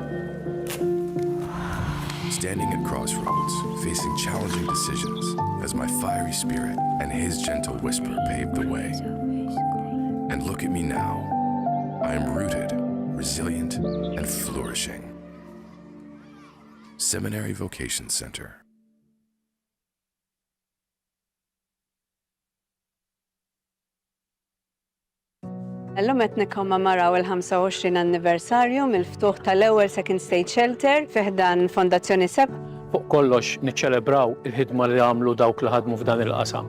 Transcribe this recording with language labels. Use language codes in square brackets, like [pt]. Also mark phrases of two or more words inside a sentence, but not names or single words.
[en] Standing at crossroads, facing challenging decisions, as my fiery spirit and his gentle whisper paved the way. And look at me now. I am rooted, resilient, and flourishing. Seminary Vocation Center. [mt] Illum qed nikkommemmoraw il-25 anniversarju mill-ftuħ tal-ewwel [en] Second State Shelter [mt] fi ħdan Fondazzjoni SEP. Fuq kollox niċċelebraw il-ħidma li għamlu dawk li ħadmu f'dan il-qasam.